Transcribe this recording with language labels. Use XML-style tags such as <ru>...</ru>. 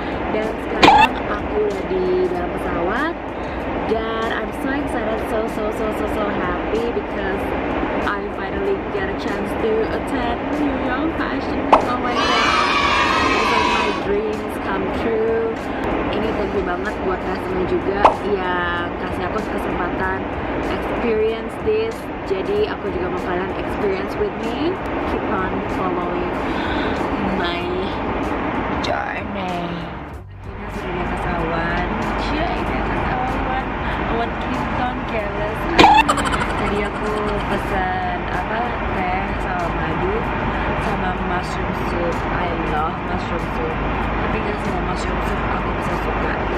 <id>Dan sekarang aku udah di dalam pesawat.</id> <en>Dan I'm so excited, so happy because I finally get a chance to attend New York Fashion Week. Oh my god, it's like my dreams come true.</en> <id>Ini</id> <en>thank you</en> <id>banget buat customer juga yang kasih aku kesempatan</id> <en>experience this.</en> <id>Jadi aku juga mau kalian</id> <en>experience with me. Keep on following my journey.</en> <id>Akhirnya sudah di pesawat. Awan Clinton careless. Tadi aku pesan teh sama madu sama mushroom soup.</id> <en>I love mushroom soup.</en> <id>Tapi nggak semua mushroom soup aku bisa suka.</id>